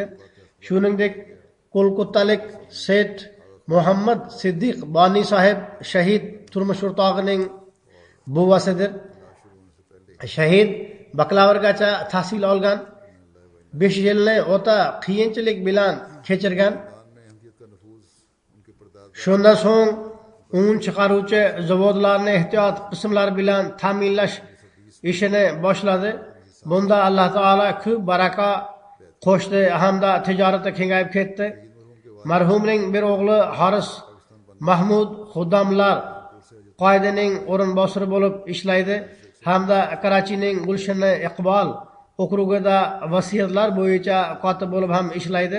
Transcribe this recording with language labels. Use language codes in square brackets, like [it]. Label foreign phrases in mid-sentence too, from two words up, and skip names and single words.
[uz] Shuningdek, Kolkatalik Said Muhammad Siddiq Bani sahib shahid turmush o'rtog'ining buvasidir. Shahid bakalavrgacha tahsil olgan. 5 yilni o'ta qiyinchilik bilan kechirgan. [ur] نے احمدیت کا نفوذ ان کے پرداد [uz] Shundan so'ng un chiqaruvchi zavodlarni ehtiyot qismlar bilan ta'minlash ishini boshladi. Bunda Alloh taolo ko'p baraka qo'shdi hamda tijoratda kengayib ketdi. Marhumning bir o'g'li Haris Mahmud Xuddamlar qoidining o'rinbosari bo'lib ishlaydi hamda Karachining Gulshan Iqbol okrugida vasiyatlar bo'yicha kotib bo'lib ham ishlaydi.